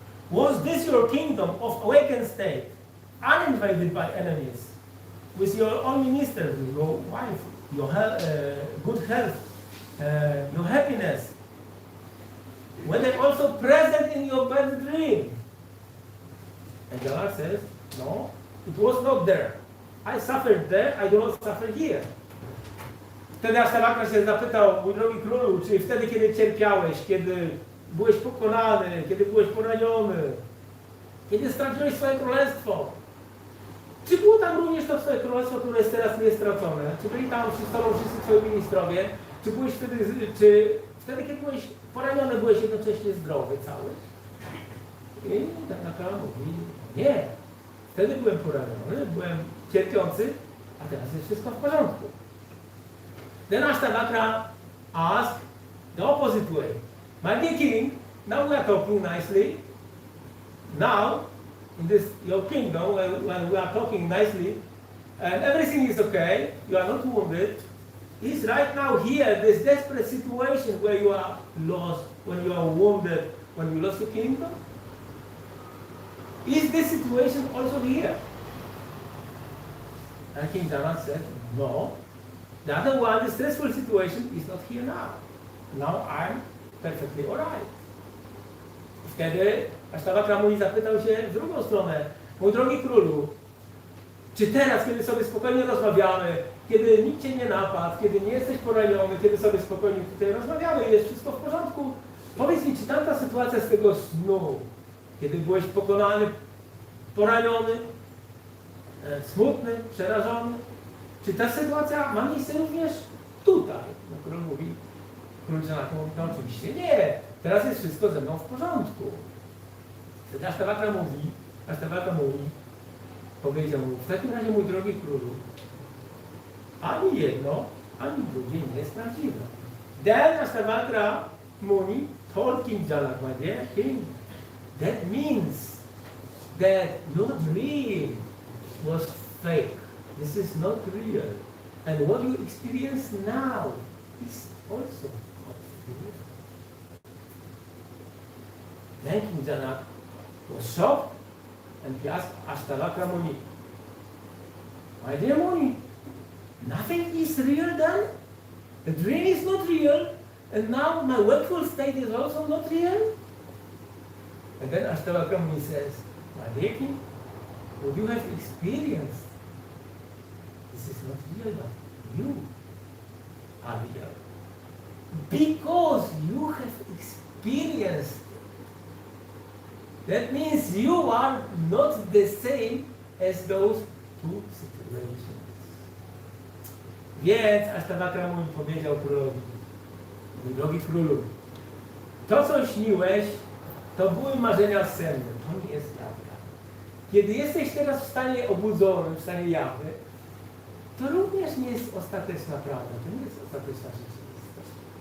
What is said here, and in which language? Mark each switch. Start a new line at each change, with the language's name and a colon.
English: Was this your kingdom of awakened state, uninvaded by enemies, with your own ministers, your wife, your good health, your happiness? Were they also present in your bad dream? And Janak says, no, it was not there. I suffered there, I do not suffer here.
Polish: Wtedy Ashtavakra się zapytał, mój drogi królu, czy wtedy, kiedy cierpiałeś, kiedy byłeś pokonany, kiedy byłeś poraniony, kiedy straciłeś swoje królestwo, czy było tam również to twoje królestwo, które jest teraz niestracone? Czy byli tam z tobą wszyscy twoi ministrowie? Czy byłeś wtedy, kiedy byłeś poraniony, byłeś jednocześnie zdrowy cały? I tak naprawdę mówi, nie. Wtedy byłem poraniony, byłem cierpiący, a teraz jest wszystko w porządku.
English: Then Ashtavakra asked the opposite way. My dear king, now we are talking nicely. Now, in this your kingdom, when we are talking nicely, and everything is okay, you are not wounded, is right now here, this desperate situation where you are lost, when you are wounded, when you lost your kingdom? Is this situation also here? And King Janak said, no. The other one, the stressful situation, is not here now. Now I'm perfectly alright.
Polish: Wtedy Ashtavakra Muni zapytał się w drugą stronę. Mój drogi królu, czy teraz, kiedy sobie spokojnie rozmawiamy, kiedy nikt cię nie napadł, kiedy nie jesteś poraniony, kiedy sobie spokojnie tutaj rozmawiamy, jest wszystko w porządku, powiedz mi, czy tamta sytuacja z tego snu, kiedy byłeś pokonany, poraniony, smutny, przerażony, czy ta sytuacja ma miejsce również tutaj? No, król mówi, król Janak mówi, no oczywiście nie, teraz jest wszystko ze mną w porządku. Wtedy Ashtavakra mówi, powiedział mu, w takim razie, mój drogi królu, ani jedno, ani drugie nie jest prawdziwe.
English: Then Ashtavakra Muni told King Janak, my dear king, that means that your dream was fake. This is not real. And what you experience now is also not real. Then King Janak was shocked and he asked Ashtavakra Muni, my dear Muni, nothing is real then? The dream is not real, and now my wakeful state is also not real? And then Ashtavakra Muni says, my dear king, what you have experienced, this is not real, but you are real. Because you have experienced it. That means you are not the same as those two situations. vibrations.
Polish: Więc Ashtavakra mu powiedział królowi, mój drogi królu, to co śniłeś, to były marzenia senne, to nie jest prawda. Kiedy jesteś teraz w stanie obudzonym, w stanie jawy, to również nie jest ostateczna prawda, to nie jest ostateczna rzeczywistość.